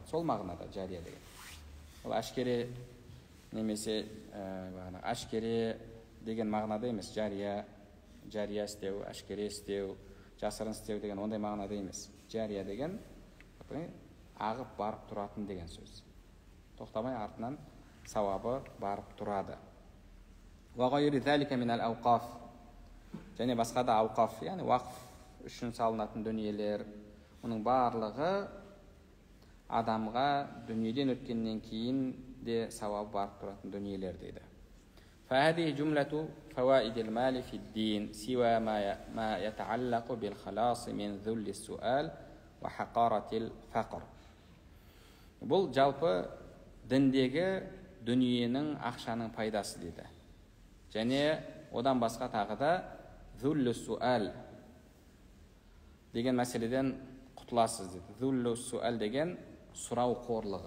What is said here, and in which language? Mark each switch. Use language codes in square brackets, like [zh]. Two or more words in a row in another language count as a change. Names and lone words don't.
[kk] Сол мағынада жария деген. Ол әшкере немесе әшкере деген мағынада емес. Жария істеу, әшкере істеу, жасырын істеу деген ондай мағынада емес. Жария деген ағып барып тұратын деген сөз. Тоқтамай артынан сауабы барып тұрады. [ar] وغير ذلك من الأوقاف, [kk] және басқа да ауқаф, яғни уақф үшін салынатын дүниелер, оның барлығы адамға дүниеден өткеннен кейін де сауабы барып тұратын дүниелер дейді. [ar] فهذه جملة فوائد المال في الدين سوى ما يتعلق بالخلاص من ذل السؤال وحقارة الفقر. [kk] Бұл жалпы діндегі дүниенің, ақшаның пайдасы дейді. Және одан басқа тағы да [ar] ذل السؤال [kk] деген мәселеден құтыласыз дейді. [ar] ذل السؤال [kk] деген сұрау қорлығы.